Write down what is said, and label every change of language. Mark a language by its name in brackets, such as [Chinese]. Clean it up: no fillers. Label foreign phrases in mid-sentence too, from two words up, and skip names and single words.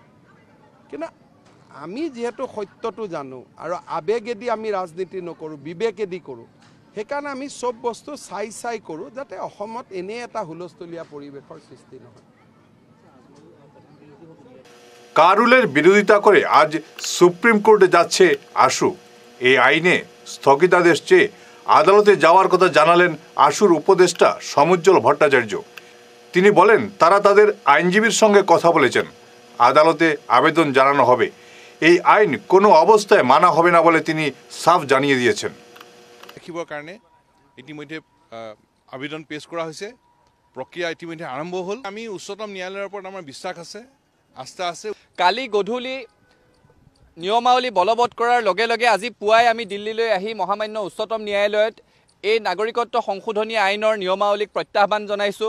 [Assamese] কিন্তু আমি যিহেতু সত্যটো জানো আৰু আবেগেদি আমি ৰাজনীতি নকৰোঁ, বিবেকেদি কৰোঁ, সেইকাৰণে আমি চব বস্তু চাই কৰোঁ যাতে অসমত এনে এটা হুলস্থলীয়া পৰিৱেশৰ সৃষ্টি নহয়। [Bangla] কারুলের বিরোধিতা করে আজ সুপ্রিম কোর্টে যাচ্ছে আশু। এই আইনে স্থগিতাদেশ চেয়ে আদালতে যাওয়ার কথা জানালেন আশুর উপদেষ্টা সমুজ্জ্বল ভট্টাচার্য। তিনি বলেন, তারা তাদের আইনজীবীর সঙ্গে কথা বলেছেন, আদালতে আবেদন জানানো হবে। এই আইন কোনো অবস্থায় মানা হবে না বলে তিনি সাফ জানিয়ে দিয়েছেন। [Assamese] দেখিবৰ কাৰণে ইতিমধ্যে আবেদন পেশ কৰা হৈছে। প্ৰক্ৰিয়া ইতিমধ্যে আৰম্ভ হ'ল। আমি উচ্চতম ন্যায়ালয়ৰ ওপৰত আমাৰ বিশ্বাস আছে, আস্থা আছে। কালি গধূলি নিয়মাৱলী বলবৎ কৰাৰ লগে লগে আজি পুৱাই আমি দিল্লীলৈ আহি মহামান্য উচ্চতম ন্যায়ালয়ত এই নাগৰিকত্ব সংশোধনী আইনৰ নিয়মাৱলীক প্ৰত্যাহ্বান জনাইছোঁ।